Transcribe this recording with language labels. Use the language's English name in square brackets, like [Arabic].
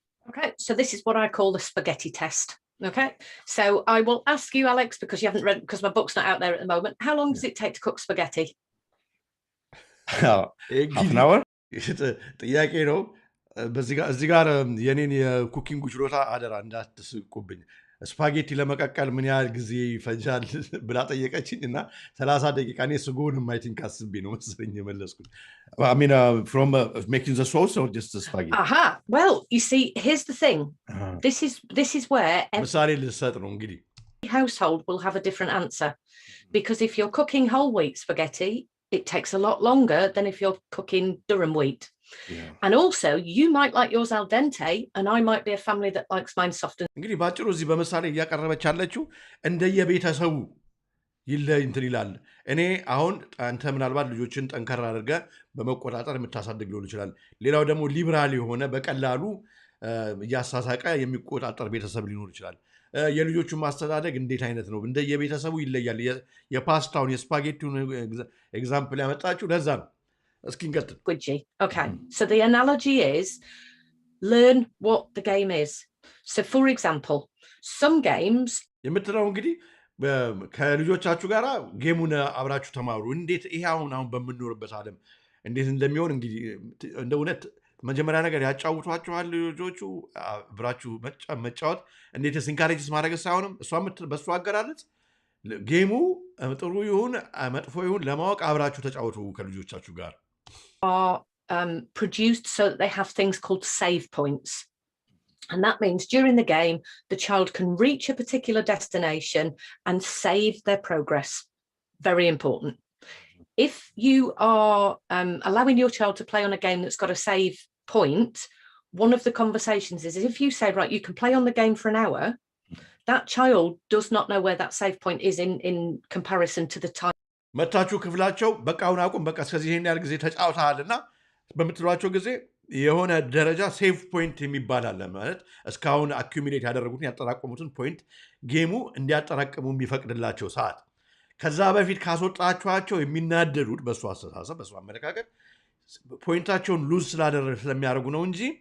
[English] okay so this is what I call the spaghetti test. Okay, so I will ask you, Alex, because you haven't read, because my book's not out there at the moment. How long does it take to cook spaghetti? half an hour? [Amharic] ጥያቄ ነው በዚህ ጋር የኔን የኩኪንግ ችሎታ አደራ እንዳትስቁብኝ ስፓጌቲ ለመቀቀል ምን ያህል ጊዜ ይፈጃል ብላ ጠየቀችኝ እና 30 ደቂቃ እኔ ስጎንም [English] አይ ቲንክ [Amharic] አስቤ ነው መሰለኝ የመለስኩት [English] I mean from making the sauce or just the spaghetti aha well you see here's the thing this is where [Amharic] ምሳሌ ልሰጥ ነው እንግዲህ [English] household will have a different answer because if you're cooking whole wheat spaghetti it takes a lot longer than if you're cooking durum wheat. Yeah. And also you might like yours al dente and I might be a family that likes mine soft and [Amharic] እንግዲህ ባጭሩ እዚህ በመሳሌ እያቀረበች ያለችው እንደየቤተሰቡ እንትን ይላል እኔ አሁን አንተ ምናልባት ልጆችን ጠንከራ አድርገህ በመቆጣጠር የምታሳድግ ሊሆን ይችላል ሌላው ደግሞ ሊበራል የሆነ በቀላሉ እያሳሳቀ የሚቆጣጠር ቤተሰብ ሊኖር ይችላል የልጆቹን ማስተዳደግ እንዴት አይነት ነው እንደየቤተሰቡ ይለያል የፓስታውን የስፓጌቲውን ኤግዛምፕል ያመጣችሁ ለዛ ነው [English] Okay, so the analogy is learn what the game is. So for example, some games [Amharic] የምትለው እንግዲህ ከልጆቻችሁ ጋር ጌሙን አብራችሁ ተማሩ እንዴት ይሄ አሁን በምንኖርበት ዓለም እንዴት እንደሚሆን እንግዲህ እንደ እውነት መጀመሪያ ነገር ያጫውቷችኋል ልጆቹ አብራችሁ መጫወት እንዴት ሲንካሬጅስ ማድረግ ሳይሆንም እሷም በሷ አገላለጽ ጌሙ ጥሩ ይሁን መጥፎ ይሁን ለማወቅ አብራችሁ ተጫወቱ ከልጆቻችሁ ጋር [English] are produced so that they have things called save points. And that means during the game, the child can reach a particular destination and save their progress. Very important. If you are allowing your child to play on a game that's got a save point, one of the conversations is if you say, right, you can play on the game for an hour, that child does not know where that save point is in comparison to the time. [Amharic] መታችሁ ክፍላቸው በቃውን አቁም በቃ እስከዚህ ይሄን ያህል ጊዜ ተጫውተሃልና በምትሏቸው ጊዜ የሆነ ደረጃ ሴቭ ፖይንት የሚባል አለ ማለት እስካሁን አኩሙሌት ያደረጉትን ያጠራቀሙትን ፖይንት ጌሙ እንዲያጠራቅሙ የሚፈቅድላቸው ሰዓት ከዛ በፊት ካስወጣችኋቸው የሚናደዱት በሱ አስተሳሰብ በሱ አመለካከት ፖይንታቸውን ሉዝ ስለሚያደርጉ ነው እንጂ